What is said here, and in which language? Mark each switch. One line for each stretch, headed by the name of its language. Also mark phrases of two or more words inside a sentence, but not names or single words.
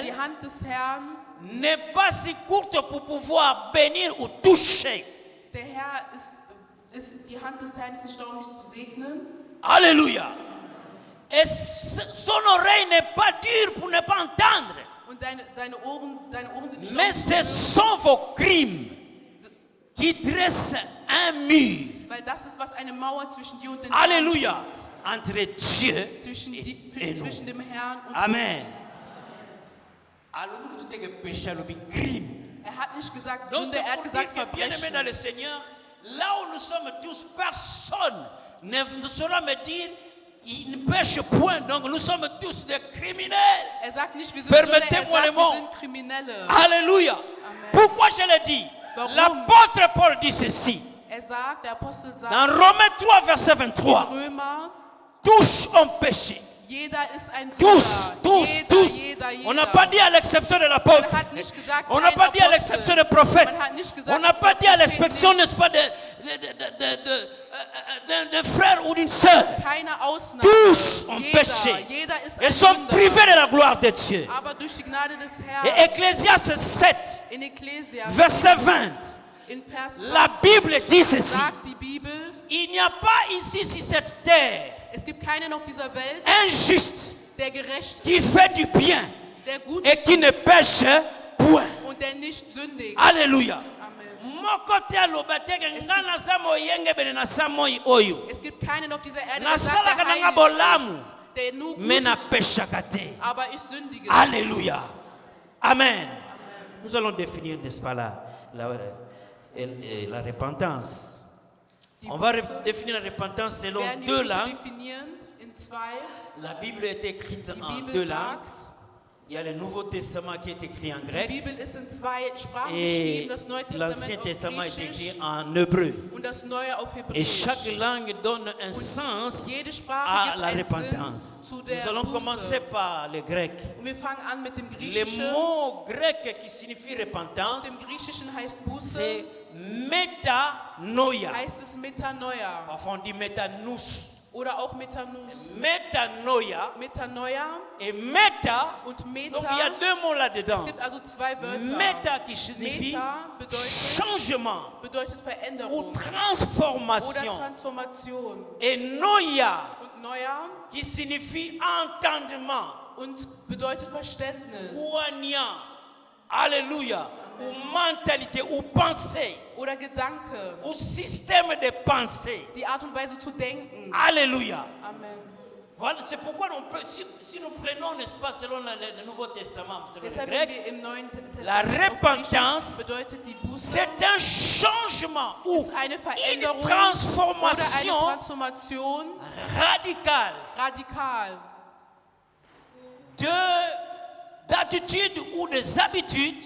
German: die Hand des Herrn
French: n'est pas si courte pour pouvoir bénir ou toucher.
German: Der Herr die Hand des Herrn ist nicht da, um dich zu segnen. Alléluia.
French: Et son oreille n'est pas dure pour ne pas entendre.
German: Und deine Ohren sind nicht
French: Mais ce sont vos crimes qui dressent un mur.
German: Weil das ist, was eine Mauer zwischen dir und den Alléluia. Herrn
French: Entre Dieu et nous.
German: Zwischen dem Herrn und Amen. Er hat nicht gesagt Sünde, er hat gesagt Verbrechen.
French: Dans le Seigneur, là où nous sommes tous, personne ne saura me dire il ne pêche point, donc nous sommes tous des criminels.
German: Er sagt nicht, wir sind
French: Permettez-moi le mot.
German: Kriminelle. Alléluia. Amen.
French: Pourquoi je le dis? L'apôtre Paul dit ceci.
German: Er sagt, der Apostel sagt,
French: dans Romains 3, verset 23.
German: Römer,
French: tous ont péché.
German: Jeder ist ein Sünder.
French: Tous. On n'a pas dit à l'exception de l'apôtre. On n'a pas dit à l'exception du prophète. On n'a pas dit à l'exception, n'est-ce pas, d'un frère ou d'une sœur. Tous ont péché et sont privés de la gloire de Dieu. Et Ecclésiaste 7, verset 20, la Bible dit ceci. Il n'y a pas ici sur cette terre un juste qui fait du bien et qui ne pêche point. Alléluia.
German: Es gibt keinen auf dieser Erde, der nur Gutes tut, aber ich sündige. Alléluia. Amen.
French: Nous allons définir, n'est-ce pas, la repentance. On va définir la repentance selon deux langues. La Bible est écrite en deux langues. Il y a le Nouveau Testament qui est écrit en grec et l'Ancien Testament est écrit en hébreu. Et chaque langue donne un sens à la repentance. Nous allons commencer par le grec. Le mot grec qui signifie repentance, c'est metanoia. Parfois on dit metanous.
German: Oder auch Metanus. Metanoia. Metanoia.
French: Et meta.
German: Und Meta.
French: Donc il y a deux mots là-dedans.
German: Es gibt also zwei Wörter.
French: Meta qui signifie changement.
German: Bedeutet Veränderung.
French: Ou transformation.
German: Oder Transformation.
French: Et noia.
German: Und Noia.
French: Qui signifie entendement.
German: Und bedeutet Verständnis. Ouania.
French: Alléluia. Ou mentalité, ou pensée.
German: Oder Gedanke.
French: Ou système de pensée.
German: Die Art und Weise zu denken. Alléluia. Amen.
French: Voilà, c'est pourquoi on peut, si nous prenons, n'est-ce pas, selon le Nouveau Testament, selon le grec, la repentance, c'est un changement ou une transformation radicale d'attitude ou des habitudes,